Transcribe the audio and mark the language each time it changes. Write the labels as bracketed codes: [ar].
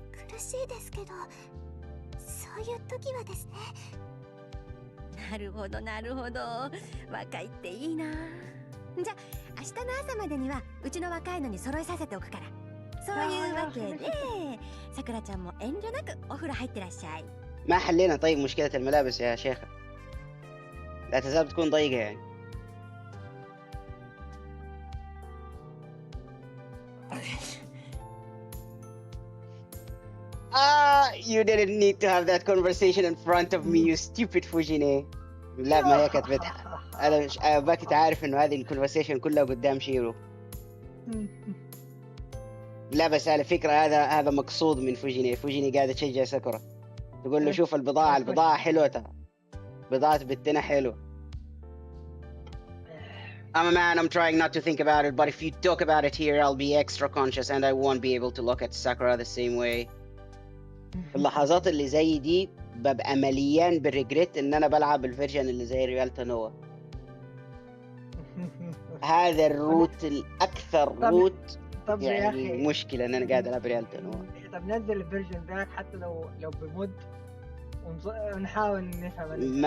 [ja] 苦しいですけど、そういう時はですね。なるほどなるほど。若いっていいな。じゃあ明日の朝までにはうちの若いのに揃えさせておくから。そういうわけでさくらちゃんも遠慮なくお風呂入ってらっしゃい。 [ar] ما حلينا طيب مشكلة الملابس يا شيخة. لا تزال بتكون ضيقة يعني. [en] You didn't need to have that conversation in front of me, you stupid Fujine. [ar] لا ما هي كتبتها. أنا باكي تعرف إنه هذه الكونفرسيشن كلها قدام شيرو. لا بس على فكرة هذا مقصود من فوجيني. فوجيني قاعدة تشجع ساكورا، تقول له شوف البضاعة حلوة ترى، بضاعة بنتنا حلوة. [en] I'm a man, I'm trying not to think about it, but if you talk about it here, I'll be extra conscious and I won't be able to look at Sakura the same way. [ar] في اللحظات اللي زي دي ببقى مليان بالريجريت إن أنا بلعب الفيرجن اللي زي ريالتا نوا. هذا الروت الأكثر روت. طب يا يعني اخي، مشكلة إن أنا قاعد ألعب ريالتا نوا. طب نزل الفيرجن ذاك حتى لو بمود ونحاول نفهم.